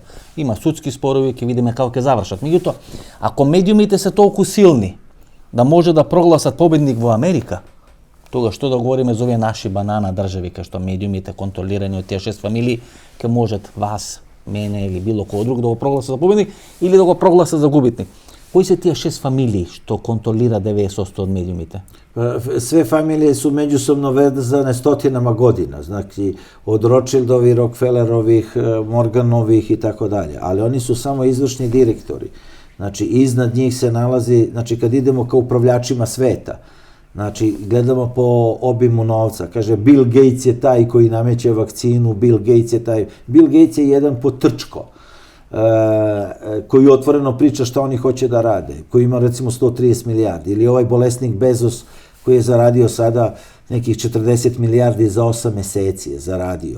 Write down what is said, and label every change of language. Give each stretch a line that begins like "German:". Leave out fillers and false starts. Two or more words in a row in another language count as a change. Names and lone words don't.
Macedonian: Има судски спорови, ќе видиме како ќе завршат. Меѓутоа, ако медиумите се толку силни да може да прогласат победник во Америка, тога што да говориме за овие наши банана држави, кај што медиумите контролирани од тие 6 фамилии ќе можат вас, мене или било кој друг да го прогласат за победник или да го прогласат за губитник. Кои се тие 6 фамилии што контролира 90% од медиумите?
Serbian: Sve familije su međusobno vezane stotinama godina, znači od Rothschildovih, Rockefellerovih, Morganovih i tako dalje, ali oni su samo izvršni direktori. Znači, iznad njih se nalazi, znači kad idemo ka upravljačima sveta, znači gledamo po obimu novca, kaže Bill Gates je taj koji nameće vakcinu, Bill Gates je jedan potrčko, koji otvoreno priča šta oni hoće da rade, koji ima recimo 130 milijardi, ili ovaj bolesnik Bezos koji je zaradio sada nekih 40 milijardi za 8 meseci je zaradio.